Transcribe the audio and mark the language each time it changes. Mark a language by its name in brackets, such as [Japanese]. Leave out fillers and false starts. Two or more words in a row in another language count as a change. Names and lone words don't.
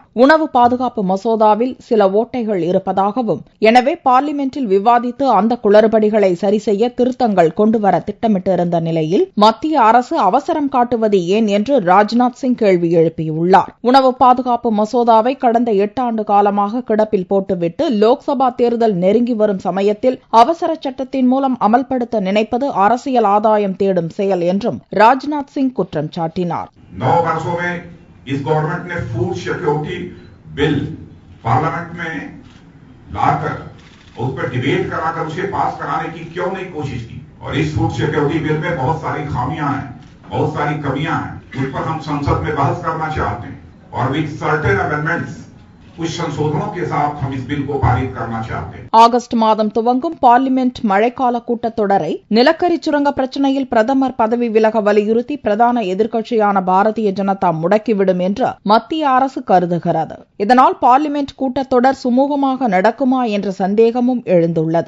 [Tamil] உணவு பாதுகாப்பு மசோதாவில் சில ஓட்டைகள் இருப்பதாகவும், எனவே பார்லிமென்டில் விவாதித்து அந்த குளறுபடிகளை சரிசெய்ய திருத்தங்கள் கொண்டுவர திட்டமிட்டிருந்த நிலையில் மத்திய அரசு அவசரம் காட்டுவது ஏன் என்று ராஜ்நாத் சிங் கேள்வி எழுப்பியுள்ளார். உணவு பாதுகாப்பு மசோதாவை கடந்த 8 ஆண்டு காலமாக கிடப்பில் போட்டுவிட்டு லோக்சபா தேர்தல் நெருங்கி வரும் சமயத்தில் அவசர சட்டத்தின் மூலம் அமல்படுத்த நினைப்பது அரசியல் ஆதாயம் தேடும் செயல் என்றும் ராஜ்நாத் சிங் குற்றம் சாட்டினார். [Hindi] 9 वर्षों में इस गवर्नमेंट ने [English] food security bill [Hindi] पार्लियामेंट में लाकर उस पर डिबेट कराकर उसे पास कराने की क्यों नहीं कोशिश की? और इस [English] food security bill [Hindi] में बहुत सारी खामियां हैं, बहुत सारी कमियां हैं, उस पर हम संसद में बहस करना चाहते हैं और [English] with certain amendments [Hindi] कुछ संशोधनों के साथ हम इस बिल को पारित करना चाहते हैं. [Tamil] ஆகஸ்ட் மாதம் துவங்கும் பார்லிமென்ட் மழைக்கால கூட்டத்தொடரை நிலக்கரி சுரங்க பிரச்சினையில் பிரதமர் பதவி விலக வலியுறுத்தி பிரதான எதிர்க்கட்சியான பாரதிய ஜனதா முடக்கிவிடும் என்று மத்திய அரசு கருதுகிறது. இதனால் பார்லிமென்ட் கூட்டத்தொடர் சுமூகமாக நடக்குமா என்ற சந்தேகமும் எழுந்துள்ளது.